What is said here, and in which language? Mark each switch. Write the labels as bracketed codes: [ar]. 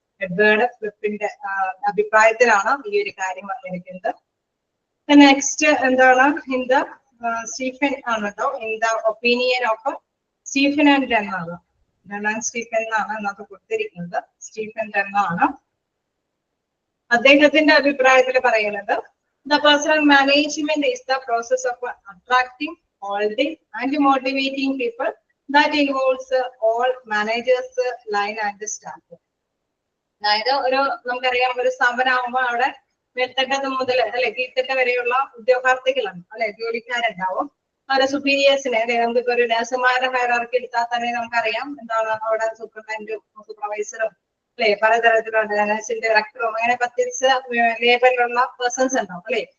[ml] Edward ക്ലിപ്പിന്റെ അഭിപ്രായത്തിലാണ് ഈ ഒരു കാര്യം വന്നിരിക്കുന്നത്. നെക്സ്റ്റ് എന്താണ്? ഇൻ ദ സ്റ്റീഫൻ ആണ് കേട്ടോ. [en] in the opinion of [ml] Stephen and Den ആണ്. സ്റ്റീഫൻ എന്നാണ് നമുക്ക് കൊടുത്തിരിക്കുന്നത്. സ്റ്റീഫൻ ഡെൻ ആണ്. അദ്ദേഹത്തിന്റെ അഭിപ്രായത്തിൽ പറയുന്നത് [en] the personal management is the process of attracting, holding and motivating people that involves all managers, line and staff. [ml] അതായത് ഒരു നമുക്കറിയാം ഒരു സ്ഥാപനമാകുമ്പോൾ അവിടെ മേൽത്തട്ടത് മുതൽ അല്ലെ കീഴ്ത്തട്ട് വരെയുള്ള ഉദ്യോഗാർത്ഥികളാണ് അല്ലെ, ജോലിക്കാരുണ്ടാവും. അവരുടെ സുപ്പീരിയേഴ്സിനെ അല്ലെ, നമുക്കിപ്പോ ഒരു നഴ്സുമാരുടെ ഹയറാർക്കി എടുത്താൽ തന്നെ നമുക്കറിയാം എന്താണ് അവിടെ സൂപ്രണ്ടന്റും സൂപ്പർവൈസറും അല്ലെ, പലതരത്തിലുള്ള നഴ്സിന്റെ ഡയറക്ടറും അങ്ങനെ പ്രത്യേകിച്ച് ലേബലിലുള്ള പേഴ്സൺസ് ഉണ്ടാവും അല്ലെ.